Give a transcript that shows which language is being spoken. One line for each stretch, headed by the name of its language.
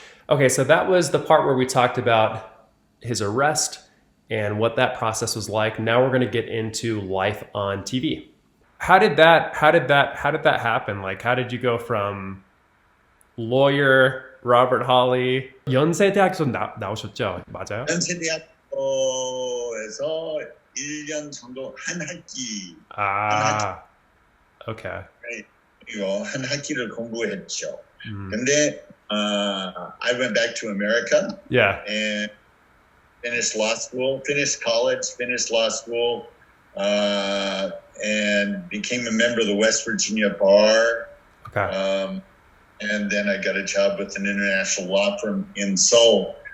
English: Okay, so that was the part where we talked about his arrest and what that process was like. Now we're going to get into life on TV. How did that happen? Like, how did you go from lawyer Robert Holley,
Korean: 연세대학에서 나오셨죠? 맞아요? 연세대학교 학교에서 1년 정도 한 학기 아, okay. 이거 한 학기를 공부했죠. Mm.
English: 근데 I went back to America Yeah. and finished law school, finished college, finished law school, and became a member of the West Virginia Bar. Okay. And then I got a job with an international law firm in Seoul.